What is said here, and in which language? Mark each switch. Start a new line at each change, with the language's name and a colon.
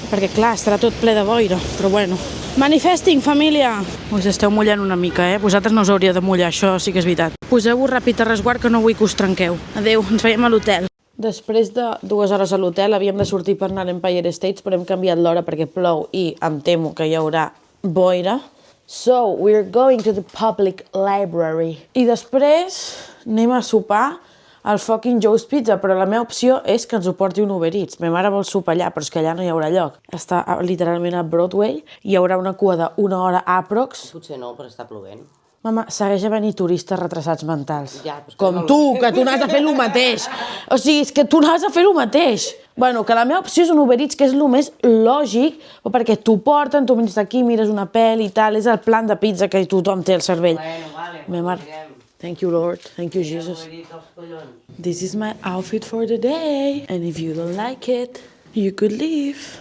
Catalan: Perquè clar, estarà tot ple de boira. Però bueno. Manifesting, família! Us esteu mullant una mica, Vosaltres no us hauríeu de mullar, això sí que és veritat. Poseu-vos ràpid a resguard que no vull que us trenqueu. Adéu, ens veiem a l'hotel. Després de 2 hores a l'hotel havíem de sortir per anar a l'Empire State, però hem canviat l'hora perquè plou i em temo que hi haurà boira.
English: So, we're going to the public library.
Catalan: I després anem a sopar al fucking Joe's Pizza, però la meva opció és que ens ho porti un Uber Eats. Ma mare vol sopar allà, però és que allà no hi haurà lloc. Està literalment a Broadway, hi haurà una cua d'1 hora aprox. Potser no, però està plovent. Mama, segueix havent-hi turistes retrasats mentals. Ja, però és que com no- tu, que tu n'has de fer el mateix. O sigui, és que tu n'has de fer el mateix. Bueno, que la meva opció és un Uber Eats, que és el més lògic, perquè t'ho porten, tu vens d'aquí, mires una pel·li i tal, és el plan de pizza que tothom té al cervell. Vale, Meva mare,
English: thank you Lord, thank you Jesus. This is my outfit for the day, and if you don't like it, you could leave.